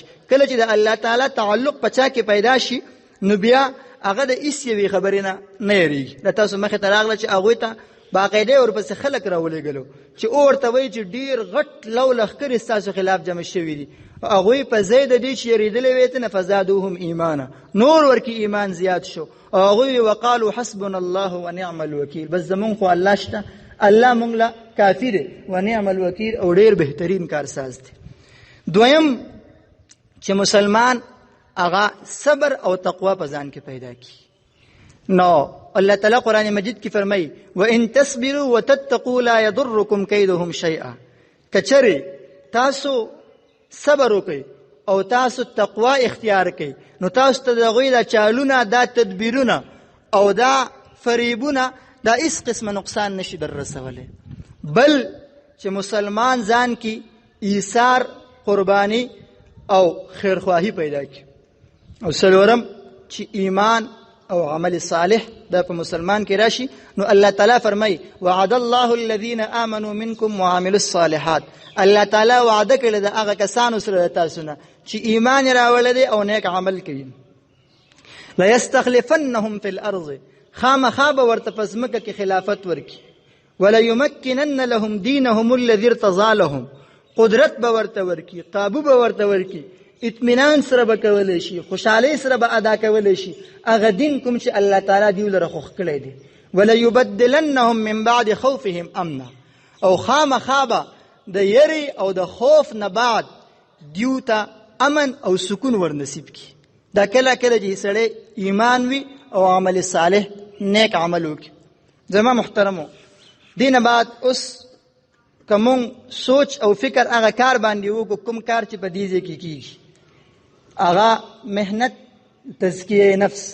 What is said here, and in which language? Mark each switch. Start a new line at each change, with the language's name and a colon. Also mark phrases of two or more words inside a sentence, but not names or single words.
Pashto: کله چې د الله تعالی تعلق په چا کې پیدا شي نو بیا هغه د هیڅ یوې خبرې نه یېرېږي. د تاسو مخې ته راغله چې هغوی ته باقاعده ورپسې خلک راولېږلو چې ورته وایي چې ډېر غټ لو لښکرې ستاسو خلاف جمع شوي دي. هغوی په ځای د دې چې یېرېدلی وی ته نه
Arabic: فزادوهم ایمانا،
Pashto: نور ورکې ایمان زیات شو. او هغوی
Arabic: وقالو حسبنا الله ونعم الوکیل،
Pashto: بس زمونږ خو الله شته، الله مونږ له کافي دی،
Arabic: ونعم الوکیل
Pashto: او ډېر بهترین کارساز دی. دویم چې مسلمان هغه صبر او تقوا په ځان کې پیدا کړي. نو الله تعالی قرآن مجید کې فرمایي
Arabic: وَإِن تَصْبِرُوا وَتَتَّقُوا لَا يَضُرُّكُمْ كَيْدُهُمْ شَيْئًا،
Pashto: کچرې تاسو صبر وکړئ او تاسو تقوا اختیار کړئ نو تاسو ته د هغوی دا چالونه، دا تدبیرونه او دا فریبونه دا هیڅ قسمه نقصان نشي در رسولی، بل چې مسلمان ځان کې ایثار، قربانی او خیرخواهی پیدا کړي. او څلورم چې ایمان او عمل صالح دا په مسلمان کې راشي نو الله تعالی فرمایي
Arabic: وعد الله الذين آمنوا منكم وعملوا الصالحات،
Pashto: الله تعالی وعده کړی د هغه کسانو سره د تاسو نه چې ایمان راوړی دی او نیک عمل کوي.
Arabic: ليستخلفنهم في الارض،
Pashto: خامخا به ورته په ځمکه کې خلافت ورکړي.
Arabic: وليمكنن لهم دينهم الذي ارتضى لهم،
Pashto: قدرت به ورته ورکي، قابو به ورته ورکي، اطمینان سره به کولی شي، خوشحالۍ سره به ادا کولی شي هغه دین کوم چې الله تعالی دیو لره خوښ کړی دی.
Arabic: وليبدلنهم من بعد خوفهم امنا،
Pashto: او خامخا به د یری او د خوف نه بعد دیو ته امن او سکون ورنصیب کی. دا کله کله چې سړی ایمان وي او عمل صالح نیک عمل وکړي. زما محترمو، دینه بعد اوس کوم سوچ او فکر هغه کار باندې وکړو، کوم کار چې په دې ځای کې کیږي هغه مهنت تزکیه نفس.